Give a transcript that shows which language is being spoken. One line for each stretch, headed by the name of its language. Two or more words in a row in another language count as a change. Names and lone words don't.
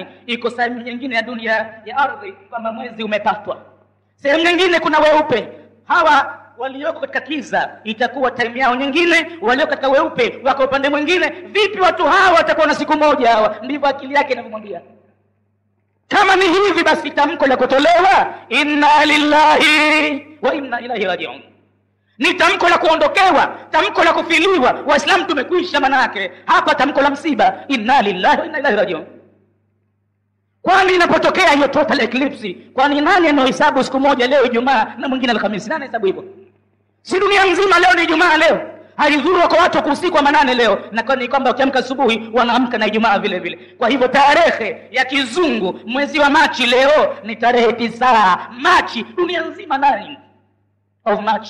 Swahili: Iko sehemu nyingine ya dunia ya ardhi kama mwezi umepatwa, sehemu nyingine kuna weupe. Hawa walioko katika kiza itakuwa time yao nyingine, walioko katika weupe wako upande mwingine. Vipi watu hawa watakuwa na siku moja? Hawa ndivyo akili yake inavyomwambia. Kama ni hivi, basi tamko la kutolewa
Arabic: إنا لله وإنا إليه راجعون
Swahili: ni tamko la kuondokewa, tamko la kufiliwa. Waislamu tumekwisha manake hapa, tamko la msiba,
Arabic: إنا لله وإنا إليه راجعون.
Swahili: Kwani inapotokea hiyo
English: total eclipse,
Swahili: kwani nani anahesabu siku moja leo Ijumaa na mwingine Alhamisi? Nani hesabu hivyo? Si dunia nzima leo ni Ijumaa leo. Haidhuru kwa watu usiku wa manane leo, na kwani kwamba ukiamka asubuhi wanaamka na Ijumaa vile vile. Kwa hivyo tarehe ya kizungu mwezi wa Machi leo ni tarehe 9 Machi, dunia nzima
English: 9 of March.